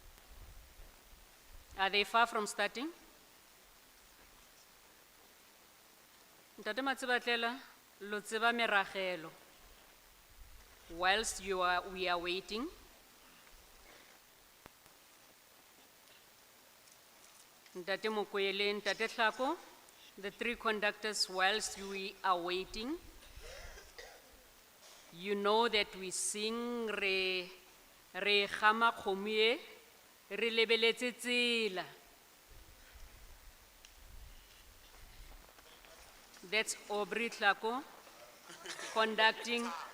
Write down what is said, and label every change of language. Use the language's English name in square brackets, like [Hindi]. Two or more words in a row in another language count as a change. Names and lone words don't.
[English] Are they far from starting? [Northern Sotho] Ntate Matsibatlela, lo tseba meragelo. [English] Whilst we are waiting, Ntate Mokoele, Ntate Tlhako, the three conductors, whilst we are waiting, you know that we sing [Northern Sotho] re gama khomie, re lebeletse tsela. [English] That's Aubrey Tlhako conducting.